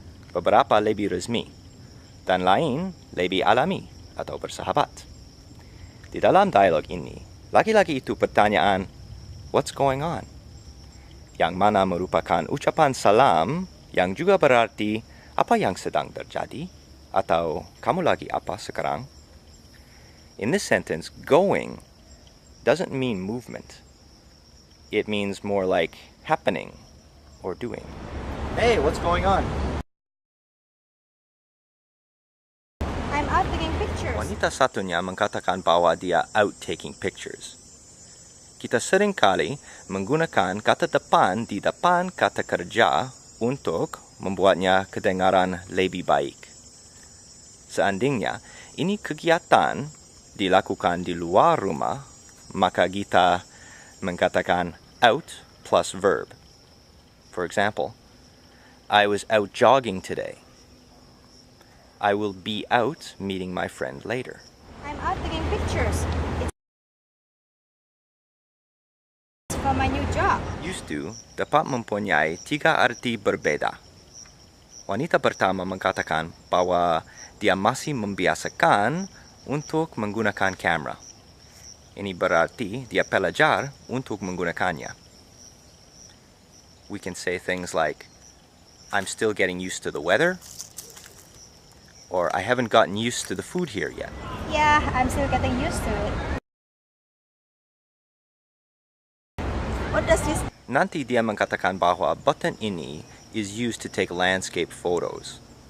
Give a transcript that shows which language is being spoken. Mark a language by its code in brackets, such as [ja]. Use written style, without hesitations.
[id] Beberapa lebih resmi, dan lain lebih alami atau bersahabat. Di dalam dialog ini, lagi-lagi itu pertanyaan, [en] what's going on? [id] Yang mana merupakan ucapan salam yang juga berarti apa yang sedang terjadi atau kamu lagi apa sekarang. [en] In this sentence, going doesn't mean movement. It means more like happening or doing. Hey, what's going on? I'm out taking pictures. [id] Wanita satunya mengatakan bahwa dia [en] out taking pictures. [id] Kita seringkali menggunakan kata depan di depan kata kerja untuk membuatnya kedengaran lebih baik. Seandainya ini kegiatan dilakukan di luar rumah, maka kita mengatakan out plus verb. [en] For example, I was out jogging today. I will be out meeting my friend later. I'm out taking pictures. It's for my new job. [id] Used to dapat mempunyai 3 arti berbeda. Wanita pertama mengatakan bahwa dia masih membiasakan untuk menggunakan kamera. Ini berarti dia belajar untuk menggunakannya. [en] We can say things like, I'm still getting used to the weather, or I haven't gotten used to the food here yet. Yeah, I'm still getting used to it. What does this? [id] Nanti dia mengatakan bahwa button ini [en] is used to take landscape photos.